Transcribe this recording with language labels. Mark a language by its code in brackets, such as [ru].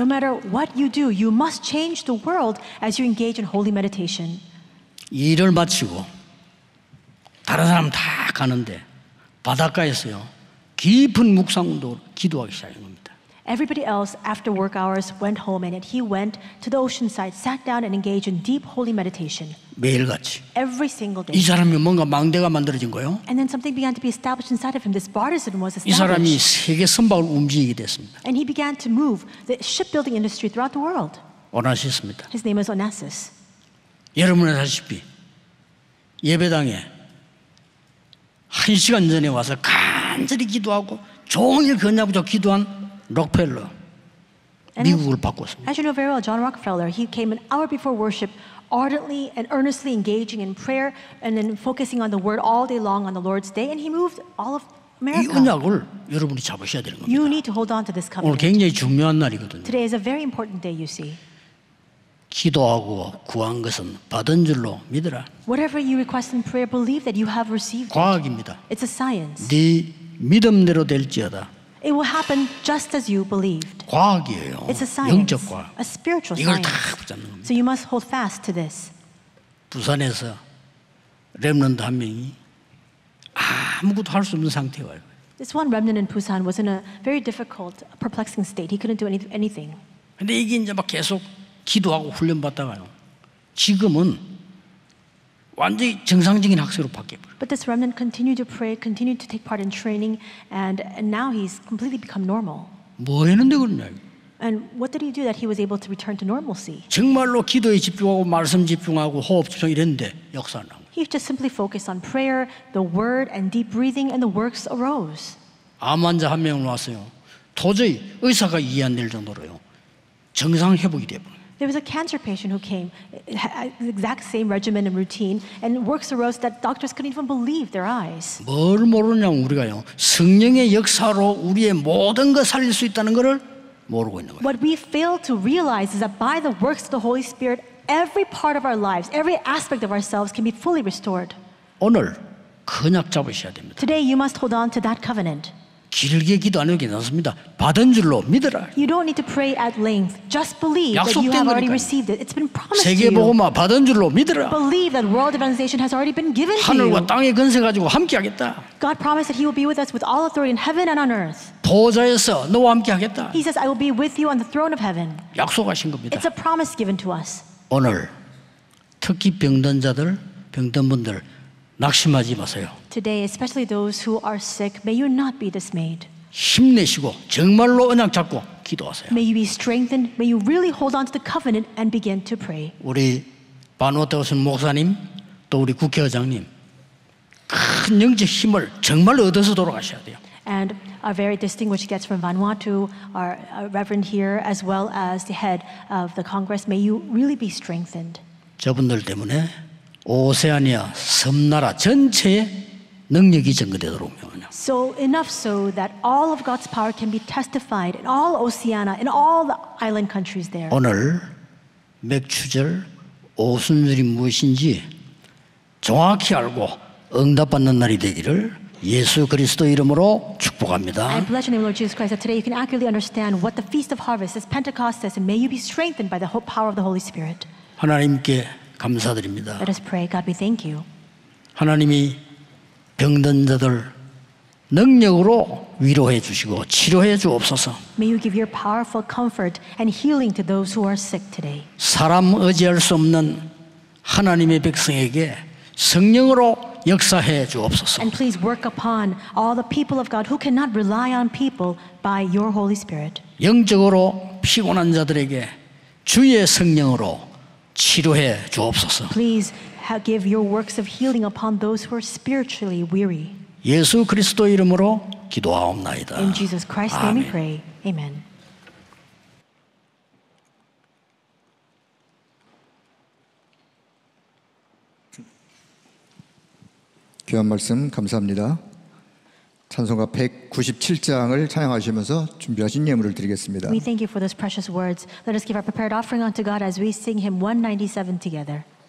[en] No matter what you do, you must change the world as you engage in holy meditation. [ko] 일을 마치고 다른 사람 다 가는데 바닷가에서요 깊은 묵상 운동으로 기도하기 시작한 겁니다. [en] Everybody else after work hours went home, and yet he went to the ocean side, sat down and engaged in deep holy meditation. [ko] 매일같이 [en] Every single day. [ko] 이 사람이 뭔가 망대가 만들어진 거예요. [en] And then something began to be established inside of him. This bartizan was [ko] 이 사람이 [en] established. [ko] 세계 선박을 움직이게 됐습니다. [en] And he began to move the shipbuilding industry throughout the world. [ko] 원하셨습니다. [en] His name is Onassis. [ko] 여러분 아시다시피 예배당에 1시간 전에 와서 간절히 기도하고 종일 건야부터 기도한 록펠러 미국을 바꿨습니다. [en] As you know very well, John Rockefeller, he came an hour before worship, ardently and earnestly engaging in prayer and then focusing on the word all day long on the Lord's day, and he moved all of [ko] 이 [en] America. [ko] 언약을 여러분이 잡으셔야 되는 겁니다. [en] You need to hold on to this [ko] 오늘 [en] covenant. [ko] 굉장히 중요한 날이거든요. [en] Today is a very important day, you see. [ko] 기도하고 구한 것은 받은 줄로 믿어라. [en] Whatever you request in prayer, believe that you have received it. [ko] 과학입니다. [en] It's a science. [ko] 네 믿음대로 될지어다. [en] It will happen just as you believed. [ko] 과학이에요. [en] It's a science, [ko] 영적 과학. [en] a spiritual [ko] 이걸 다 [en] science. [ko] 붙잡는 겁니다. [en] So you must hold fast to this. [ko] 부산에서 렘넌트 한 명이 아무것도 할 수 없는 상태에 와요. [en] This one remnant in Busan was in a very difficult, perplexing state. He couldn't do anything. [ko] 근데 이게 이제 막 계속 기도하고 훈련받다가요. 지금은 완전히 정상적인 학생으로 바뀌어버려요. [en] But this remnant continued to pray, continued to take part in training, and now he's completely become normal. [ko] 뭐 했는데 그러냐. [en] And what did he do that he was able to return to normalcy? [ko] 정말로 기도에 집중하고 말씀 집중하고 호흡 집중 이랬는데 역사 안 나온 거예요. [en] He just simply focused on prayer, the word, and deep breathing, and the works arose. [ko] 암 환자 한 명 왔어요. 도저히 의사가 이해 안 될 정도로요. 정상 회복이 되어버려요. [en] There was a cancer patient who came, the exact same regimen and routine, and works arose that doctors couldn't even believe their eyes. [ko] 뭘 모르냐면 우리가요. 성령의 역사로 우리의 모든 걸 살릴 수 있다는 것을 모르고 있는 거예요. [en] What we fail to realize is that by the works of the Holy Spirit, every part of our lives, every aspect of ourselves can be fully restored. [ko] 오늘 그냥 잡으셔야 됩니다. [en] Today, you must hold on to that covenant. [ko] 길게 기도 안 해도 괜찮습니다. 받은 줄로 믿어라. [en] You don't need to pray at length. Just believe that you have already received it. It's been promised to you. [ko] 세계복음화 받은 줄로 믿어라. [en] Believe that world evangelization has already been given to you. [ko] 하늘과 땅의 권세 가지고 함께하겠다. [en] God promised that He will be with us with all authority in heaven and on earth. [ko] 보좌에서 너와 함께하겠다. [en] He says, I will be with you on the throne of heaven. [ko] 약속하신 겁니다. [en] It's a promise given to us. [ko] 오늘 특히 병든 자들, 병든 분들 낙심하지 마세요. [en] Today, especially those who are sick, may you not be dismayed. [ko] 힘내시고 정말로 언약 잡고 기도하세요. [en] May you be strengthened. May you really hold on to the covenant and begin to pray. [ko] 우리 바누아테오슨 목사님 또 우리 국회의장님 큰 영적 힘을 정말 얻어서 돌아가셔야 돼요. [en] And our very distinguished guests from Vanuatu, our reverend here, as well as the head of the Congress, may you really be strengthened. [ko] 저분들 때문에 오세아니아 섬나라 전체에 능력이 증거되도록 명하냐. [en] So enough so that all of God's power can be testified in all Oceania, in all the island countries there. [ko] 오늘 맥추절 오순절이 무엇인지 정확히 알고 응답받는 날이 되기를 예수 그리스도 이름으로 축복합니다. [en] I bless your name, Lord Jesus Christ, that today you can accurately understand what the Feast of Harvest is, Pentecost is, and may you be strengthened by the power of the Holy Spirit. [ko] 하나님께 감사드립니다. [en] Let us pray. God, we thank you. [ko] 하나님이 병든 자들 능력으로 위로해 주시고 치료해 주옵소서. [en] May you give your powerful comfort and healing to those who are sick today. [ko] 사람 의지할 수 없는 하나님의 백성에게 성령으로 역사해 주옵소서. [en] And please work upon all the people of God who cannot rely on people by your Holy Spirit. [ko] 영적으로 피곤한 자들에게 주의 성령으로 치료해 주옵소서. [en] Please give your works of healing upon those who are spiritually weary. [ko] 예수 그리스도 이름으로 기도하옵나이다. [en] In Jesus Christ's name we [ko] 아멘. [en] pray. Amen. [ko] 귀한 말씀 감사합니다. 찬송가 197장을 찬양하시면서 준비하신 예물을 드리겠습니다. [en] We thank you for those precious words. Let us give our prepared offering unto God as we sing hymn 197 together.